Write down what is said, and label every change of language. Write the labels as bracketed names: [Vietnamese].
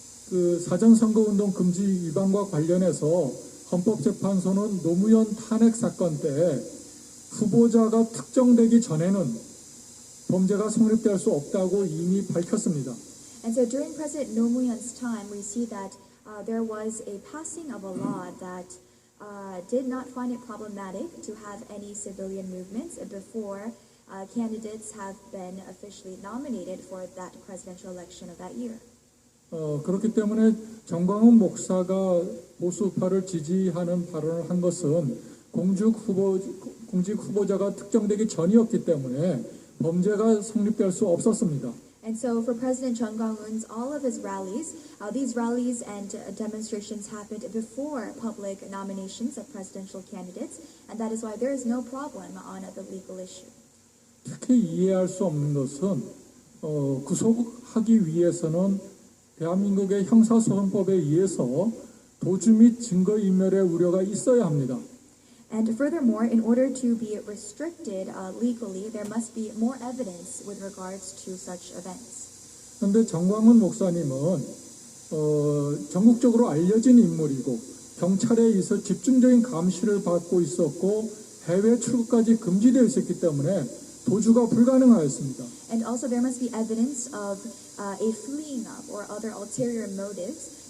[Korean] 그 사전선거운동 금지 위반과 관련해서 헌법재판소는 노무현 탄핵 사건 때 후보자가 특정되기 전에는 범죄가 성립될 수 없다고 이미 밝혔습니다. [English] And so during President Nomuyen's time, we see that there was a passing of a law that did not find it problematic to have any civilian movements before candidates have been officially nominated for that presidential election of that year. [Korean] 그렇기 때문에 정광훈 목사가 보수파를 지지하는 발언을 한 것은 공직 후보자가 특정되기 전이었기 때문에 범죄가 성립될 수 없었습니다. [English] And so for President Chung Kwang-eun's all of his rallies, these rallies and demonstrations happened before public nominations of presidential candidates, and that is why there is no problem on the legal issue. [Korean] 특히 이해할 수 없는 것은 구속하기 위해서는 대한민국의 형사소송법에 의해서 도주 및 증거인멸의 우려가 있어야 합니다. [English] And furthermore, in order to be restricted legally, there must be more evidence with regards to such events. [Korean] 그런데 정광훈 목사님은 전국적으로 알려진 인물이고 경찰에 의해서 집중적인 감시를 받고 있었고 해외 출국까지 금지되어 있었기 때문에 도주가 불가능하였습니다. [English] And also there must be evidence of a fleeing up or other ulterior motives.